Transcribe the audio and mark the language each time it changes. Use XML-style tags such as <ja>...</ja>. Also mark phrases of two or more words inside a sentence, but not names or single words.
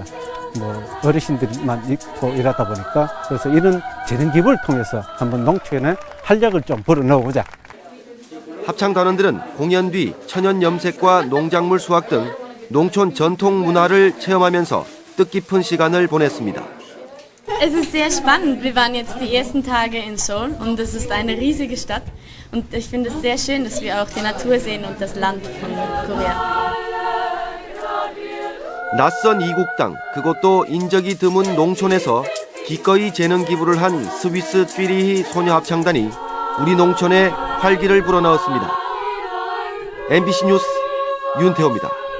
<ko>어르신들만 있고 이러다 보니까 그래서 이런 재능 기부를 통해서 한번 농촌에 활력을 좀 불어넣어보자. 합창단원들은 공연 뒤 천연 염색과 농작물 수확 등 농촌 전통 문화를 체험하면서 뜻깊은 시간을 보냈습니다.</ko> <de>Es ist sehr spannend. Wir waren jetzt die ersten Tage in Seoul und es ist eine riesige Stadt und ich finde es sehr schön, dass wir auch die Natur sehen und das Land von Korea.</de> <ko>낯선 이국 땅, 그것도 인적이 드문 농촌에서 기꺼이 재능 기부를 한 스위스 쥐리히 소녀 합창단이 우리 농촌에 활기를 불어넣었습니다. MBC 뉴스 윤태호입니다.</ko>